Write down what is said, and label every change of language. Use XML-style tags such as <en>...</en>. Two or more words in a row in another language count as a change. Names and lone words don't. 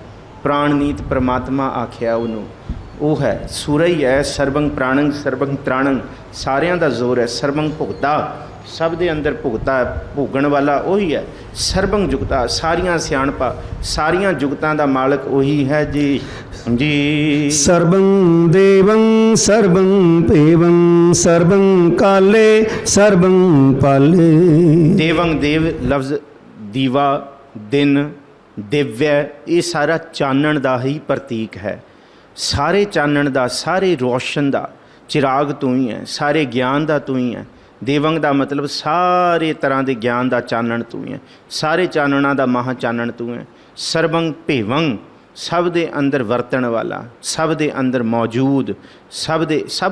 <pa>ਪ੍ਰਾਣਨੀਤ ਪਰਮਾਤਮਾ ਆਖਿਆ ਉਹਨੂੰ, ਉਹ ਹੈ ਸੂਰ ਹੀ ਹੈ। ਸਰਬੰਗ ਪ੍ਰਾਣੰਗ ਸਰਬੰਗ ਤ੍ਰਾਣੰਗ, ਸਾਰਿਆਂ ਦਾ ਜ਼ੋਰ ਹੈ। ਸਰਬੰਗ ਭੁਗਤਾ, ਸਭ ਦੇ ਅੰਦਰ ਭੁਗਤਾ, ਭੋਗਣ ਵਾਲਾ ਉਹੀ ਹੈ। ਸਰਬੰਗ ਜੁਗਤਾ, ਸਾਰੀਆਂ ਸਿਆਣਪਾਂ ਸਾਰੀਆਂ ਜੁਗਤਾਂ ਦਾ ਮਾਲਕ ਉਹੀ ਹੈ ਜੀ ਜੀ।</pa> <sa>सर्वं देवं सर्वं पेवं सर्वं काले सर्वं पाले।</sa> <pa>ਦੇਵੰ ਦੇਵ ਲਫ਼ਜ਼ ਦੀਵਾ, ਦਿਨ, ਦਿੱਵਯ, ਯੇ ਸਾਰਾ ਚਾਨਣ ਦਾ ਹੀ ਪ੍ਰਤੀਕ ਹੈ। ਸਾਰੇ ਚਾਨਣ ਦਾ, ਸਾਰੇ ਰੋਸ਼ਨ ਦਾ ਚਿਰਾਗ ਤੂੰ ਹੀ ਹੈ, ਸਾਰੇ ਗਿਆਨ ਦਾ ਤੂੰ ਹੀ ਹੈ। ਦੇਵੰਗ ਦਾ ਮਤਲਬ ਸਾਰੇ ਤਰ੍ਹਾਂ ਦੇ ਗਿਆਨ ਦਾ ਚਾਨਣ ਤੂੰ ਹੀ ਹੈ, ਸਾਰੇ ਚਾਨਣਾਂ ਦਾ ਮਹਾ ਚਾਨਣ ਤੂੰ ਹੈ। ਸਰਬੰਗ ਭੇਵੰਗ, ਸਭ ਦੇ ਅੰਦਰ ਵਰਤਣ ਵਾਲਾ, ਸਭ ਦੇ ਅੰਦਰ ਮੌਜੂਦ, ਸਭ ਦੇ ਸਭ।</pa>